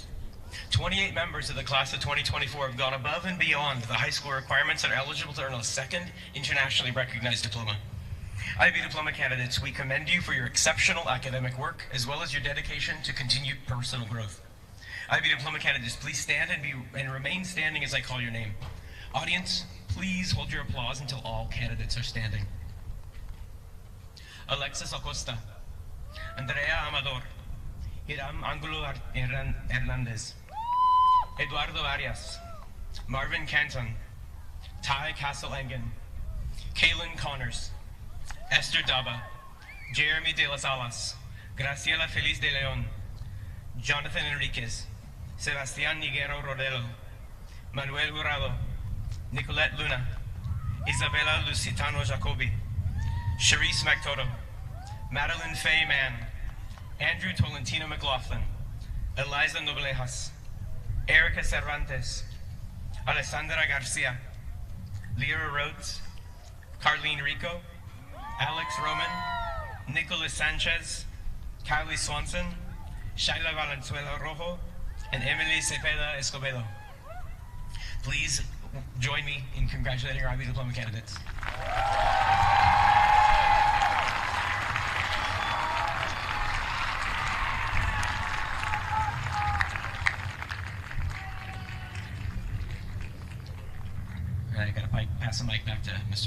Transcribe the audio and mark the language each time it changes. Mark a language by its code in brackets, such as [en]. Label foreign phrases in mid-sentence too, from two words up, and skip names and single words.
[en] 28 members of the class of 2024 have gone above and beyond the high school requirements and are eligible to earn a second internationally recognized diploma. IB Diploma candidates, we commend you for your exceptional academic work as well as your dedication to continued personal growth. IB Diploma candidates, please stand and remain standing as I call your name. Audience, please hold your applause until all candidates are standing. Alexis Acosta, Andrea Amador, Hiram Angulo Hernandez, Eduardo Arias, Marvin Canton, Ty Castle-Engen, Kaylin Connors, Esther Daba, Jeremy De Las Alas, Graciela Feliz de Leon, Jonathan Enriquez, Sebastián Niguero Rodelo, Manuel Jurado, Nicolette Luna, Isabella Lusitano Jacobi, Charisse McToto, Madeline Faye Mann, Andrew Tolentino McLaughlin, Eliza Noblejas, Erica Cervantes, Alessandra Garcia, Lyra Rhodes, Carlene Rico, Alex Roman, Nicholas Sanchez, Kylie Swanson, Shaila Valenzuela Rojo, and Emily Cepeda Escobedo. Please join me in congratulating our IB Diploma candidates. I gotta pass the mic back to Mr.